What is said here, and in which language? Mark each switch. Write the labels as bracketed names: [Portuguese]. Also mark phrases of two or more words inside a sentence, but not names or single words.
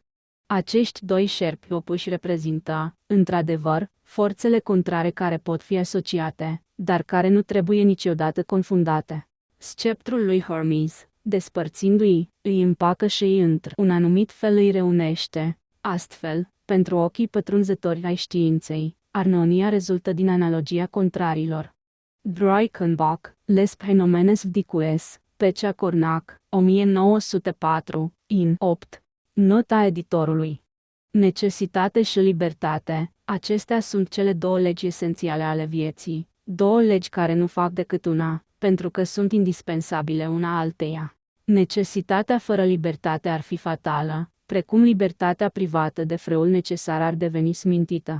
[Romanian] Acești doi șerpi opuși reprezintă, într-adevăr, forțele contrare care pot fi asociate, dar care nu trebuie niciodată confundate. Sceptrul lui Hermes, despărțindu-i, îi împacă și îi într-un anumit fel îi reunește. Astfel, pentru ochii pătrunzători ai științei, armonia rezultă din analogia contrarilor. Dreichenbach, Les Phenomenes Vdicues, Pecea Cornac, 1904, in 8. Nota editorului. Necesitate și libertate, acestea sunt cele două legi esențiale ale vieții, două legi care nu fac decât una, pentru că sunt indispensabile una alteia. Necesitatea fără libertate ar fi fatală, precum libertatea privată de freul necesar ar deveni smintită.